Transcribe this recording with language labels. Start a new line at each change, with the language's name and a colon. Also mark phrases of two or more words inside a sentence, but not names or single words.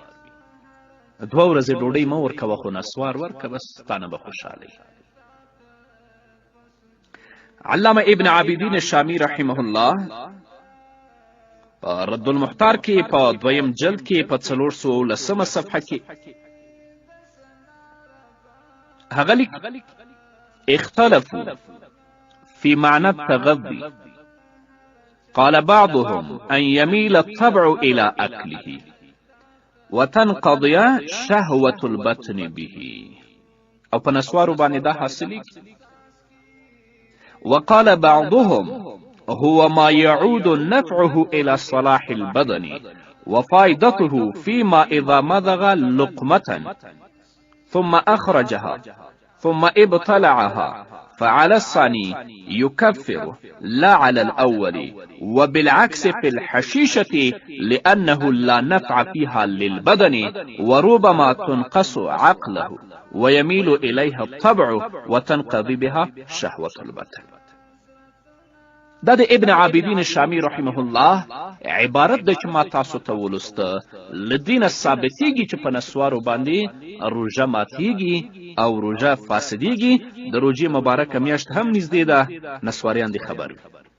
Pashto: 2 ورځې ډوډۍ مه ورکوه خو نسوار ورکه، بس تا نه به خوشحاله. علامه ابن عابدین شامی رحمه الله په رد المحتار کې په 2م جلد کې په 410 صفحه کې هغه لیکي
Arabic: اختلفوا في معنى التغذي، قال بعضهم أن يميل الطبع إلى أكله وتنقضي شهوة البطن به،
Pashto: او په نسوارو باندې دا حاصلېږي.
Arabic: وقال بعضهم هو ما يعود نفعه إلى صلاح البدن وفائدته فيما إذا مضغ لقمة ثم أخرجها ثم ابتلعها فعلى الثاني يكفر لا على الأول، وبالعكس في الحشيشة لأنه لا نفع فيها للبدن وربما تنقص عقله ويميل إليها الطبع وتنقضي بها شهوة البطن.
Pashto: دا د ابن عابدین شامی رحمه الله عبارت ده چې ما تاسو ته ولسته. له دې نه ثابتېږي چې په نسوارو باندې روژه ماتیږي او روژه فاسدیږي. د روژې مبارکه میاشت هم نږدې ده، نسواریان دې خبر وي.